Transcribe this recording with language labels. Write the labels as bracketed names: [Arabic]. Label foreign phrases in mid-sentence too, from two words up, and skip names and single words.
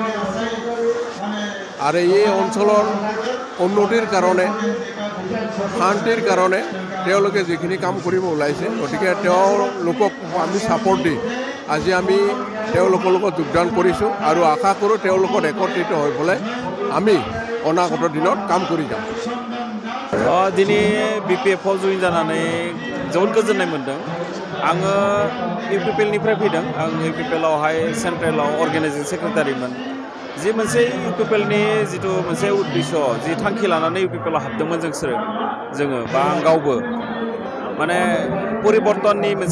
[Assamese] আৰু এই অঞ্চলৰ উন্নতিৰ কাৰণে শান্তিৰ কাৰণে তেওঁলোকে যিখিনি কাম কৰিব ওলাইছে গতিকে তেওঁলোকক আমি ছাপৰ্ট দি আজি আমি তেওঁলোকৰ লগত যোগদান কৰিছোঁ আৰু আশা কৰোঁ তেওঁলোকৰ একত্ৰিত হৈ পেলাই আমি অনাগত দিনত কাম কৰি যাম [Bodo] दिनै BPF जइन जानानै जोबोद गोजोननाय मोनदों आङो इउपिपिएलनिफ्राय फैदों आं इउपिपिएलावहाय सेन्ट्रेलाव अर्गेनाइजिं सेक्रेटारिमोन जि मोनसे इउपिपिएलनि जिथु मोनसे उद्देश्य जि थांखि लानानै इउपिपिएलाव हाबदोंमोन जोङो बा आं गावबो माने परिबर्तननि मोनसे